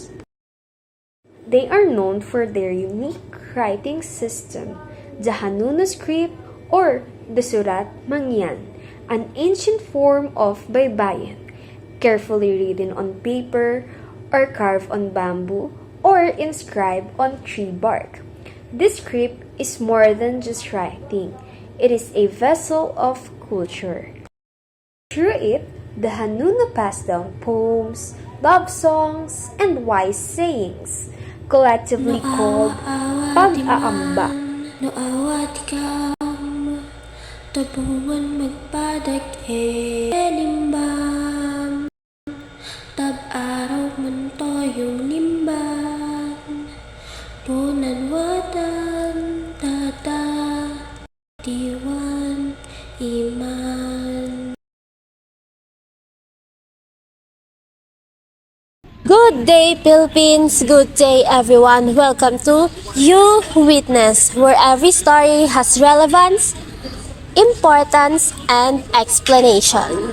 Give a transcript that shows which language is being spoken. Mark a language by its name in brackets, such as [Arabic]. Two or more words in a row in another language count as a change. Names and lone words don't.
[English] They are known for their unique writing system, the Hanuno script or the Surat Mangyan, an ancient form of baybayin, carefully written on paper or carved on bamboo or inscribed on tree bark. This script is more than just writing. It is a vessel of culture. Through it, the Hanuno passed down poems, love songs, and wise sayings, collectively called pag-aamba. [Hanunoo] Noawat ikaw, tabuan magpadag-limbam, tab-araw man toyong nimban, punan watan, tata, diwan, iman. [English] Good day, Philippines! Good day, everyone! Welcome to You Witness, where every story has relevance, importance, and explanation.